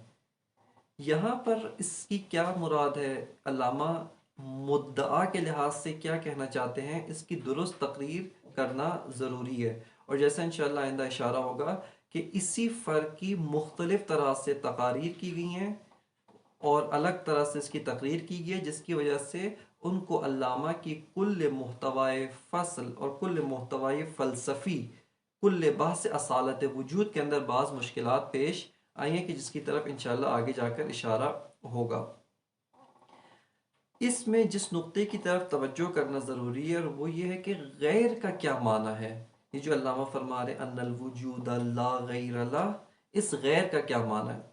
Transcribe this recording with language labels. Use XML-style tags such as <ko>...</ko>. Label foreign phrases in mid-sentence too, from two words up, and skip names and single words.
<ur>یہاں پر اس کی کیا مراد ہے، علامہ مدعا کے لحاظ سے کیا کہنا چاہتے ہیں، اس کی درست تقریر کرنا ضروری ہے، اور جیسا انشاءاللہ آئندہ اشارہ ہوگا کہ اسی فرق کی مختلف طرح سے تقاریر کی گئی ہیں اور الگ طرح سے اس کی تقریر کی گئی ہے، جس کی وجہ سے ان کو علامہ کی کل محتوائے فصل اور کل محتوائے فلسفی، کل بحث اصالت وجود کے اندر بعض مشکلات پیش آئی ہیں کہ جس کی طرف انشاءاللہ آگے جا کر اشارہ ہوگا۔ اس میں جس نقطے کی طرف توجہ کرنا ضروری ہے وہ یہ ہے کہ غیر کا کیا معنی ہے، یہ جو علامہ فرما رہے</ur> <ar>ان الوجود لا غیر لا،</ar> <ur>اس غیر کا کیا معنی ہے؟</ur>